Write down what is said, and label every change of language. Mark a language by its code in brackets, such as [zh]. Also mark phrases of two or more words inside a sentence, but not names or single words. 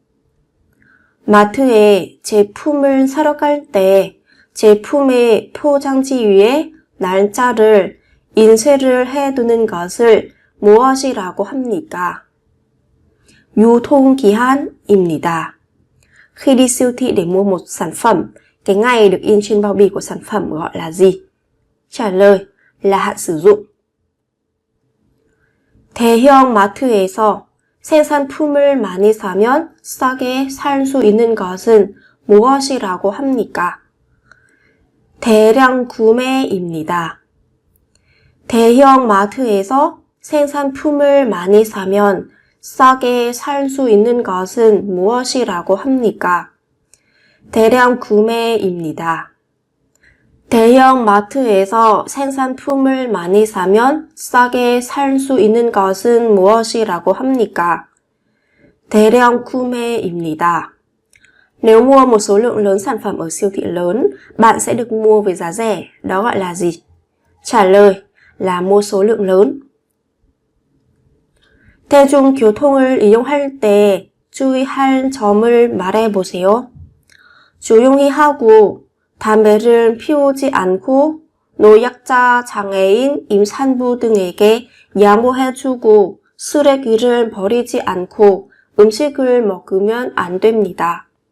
[ko] 마트에 제품을 사러 갈 때 제품의 포장지 위에 날짜를 인쇄를 해 두는 것을 무엇이라고 합니까? 유통기한입니다. [vi] Khi đi siêu thị để mua một sản phẩm, cái ngày được in trên bao bì của sản phẩm gọi là gì? Trả lời là hạn sử dụng. [ko] 대형 마트에서 생산품을 많이 사면 싸게 살 수 있는 것은 무엇이라고 합니까? 대량 구매입니다. 대형 마트에서 생산품을 많이 사면 싸게 살 수 있는 것은 무엇이라고 합니까? 대량 구매입니다. 대형 마트에서 생산품을 많이 사면 싸게 살 수 있는 것은 무엇이라고 합니까? 대량 구매입니다. [vi] Nếu mua một số lượng lớn sản phẩm ở siêu thị lớn, bạn sẽ được mua với giá rẻ, đó gọi là gì? Trả lời là mua số lượng lớn. [ko] 대중교통을 이용할 때 주의할 점을 말해보세요. 조용히 하고 담배를 피우지 않고 노약자, 장애인, 임산부 등에게 양보해주고 쓰레기를 버리지 않고 음식을 먹으면 안 됩니다.